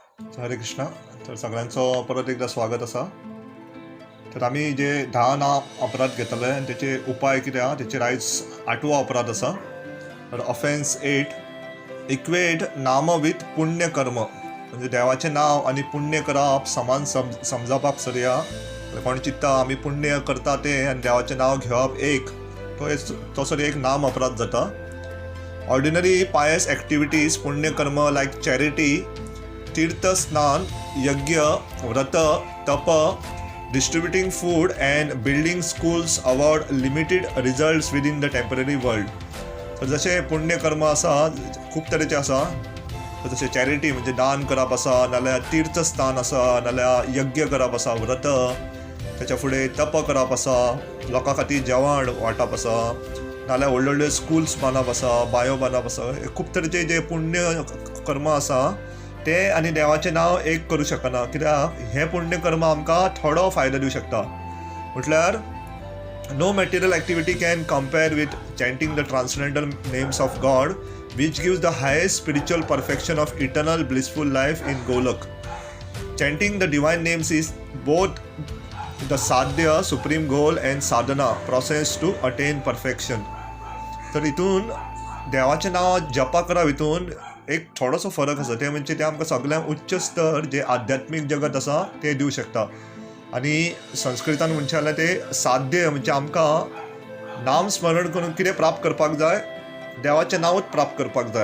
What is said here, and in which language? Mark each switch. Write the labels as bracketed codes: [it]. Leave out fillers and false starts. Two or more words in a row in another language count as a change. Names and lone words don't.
[kok] हरे कृष्णा. तर सगळ्यांचं परत एकदा स्वागत असा. तर आम्ही जे 10 नाम अपराध घेतले आणि त्याचे उपाय किती आहा त्याचेर आयज 8वो अपराध असा. तर [en] offense 8 equate [kok] नाम विथ पुण्य कर्म, म्हणजे देवाचे नाव आणि पुण्य करप समान समजावपाक सरया. कोण चित्ता आम्ही पुण्य करता ते आणि देवाचे नाव घेवप एक, तो सरी एक नाम अपराध जाता. [en] ordinary pious activities [kok] पुण्य कर्म [en] like charity, [kok] तीर्थ स्नान, यज्ञ, व्रत, तप, [en] distributing food and building schools award limited results within the temporary world. [kok] तर जसे पुण्य कर्म असा खूप तरेचे असा. तर जसे चॅरिटी म्हणजे दान करप असा, नाल्यार तीर्थस्थान असा, नाल्यार यज्ञ करप असा, व्रत, त्याच्या फुडें तप करप असा, लोकां खातीर जेवण वांटप असा, नाल्यार व्हडले व्हडले स्कूल्स बांदप असा, बायो बांदप असा. हे खूप तरेचे जे पुण्य कर्म असा ते आनी देवाचें नाव एक करूं शकना. कित्याक हे पुण्य कर्म आमकां थोडो फायदो दिवं शकता. [en] म्हटल्यार no material activity can compare with chanting the transcendental names of God which gives the highest spiritual perfection of eternal blissful life in Golok. Chanting the divine names is both the sadhya supreme goal and sadhana process to attain perfection. [kok] तर हितून देवाचें नाव जपा करप हितून एक थोडोसो फरक आसा. ते म्हणजे ते आमकां सगळ्यांत उच्च स्तर जे आध्यात्मीक जगत आसा ते दिवं शकता. आनी संस्कृतान म्हणचे जाल्यार ते साध्य म्हणजे आमकां नाम स्मरण करून कितें प्राप्त करपाक जाय, देवाचें नांवूच प्राप्त करपाक जाय.